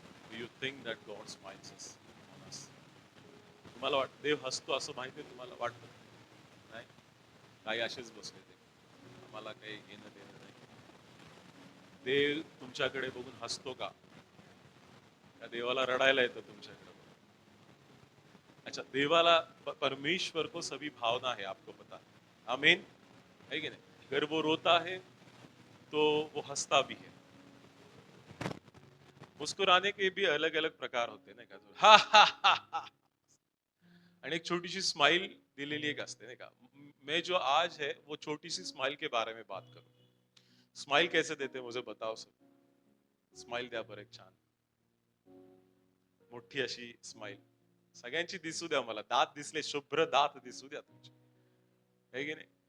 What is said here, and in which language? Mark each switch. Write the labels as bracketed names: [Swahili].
[English] Do you think that God smiles on us? [Marathi] तुम्हाला वाट देव हसतो असं माहिती आहे तुम्हाला वाटतं? नाही, काही असेच बसले ते, आम्हाला काही घेणं देणं नाही. देव तुमच्याकडे बघून हसतो का? त्या देवाला रडायला येतं तुमच्याकडे बघून? [Hindi] अच्छा, देवाला परमेश्वर को सभी भावना है, आपको पता है, आमीन है कि नहीं? अगर वो रोता है तो वो हंसता भी है। मुस्कुराने के भी अलग अलग प्रकार होते हैं, [Marathi] नाही का? हा हा हा हा, आणि एक छोटीशी स्माइल दिलेली एक असते, नाही का? [Hindi] मैं जो आज है वो छोटी सी स्माइल के बारे में बात करूं। स्माइल कैसे देते मुझे बताओ सब। [Marathi] स्माइल द्या बरं एक छान मोठी अशी स्माइल, सगळ्यांची दिसू द्या, मला दात दिसले, शुभ्र दात दिसू द्या तुमचे, [Hindi] है कि नहीं?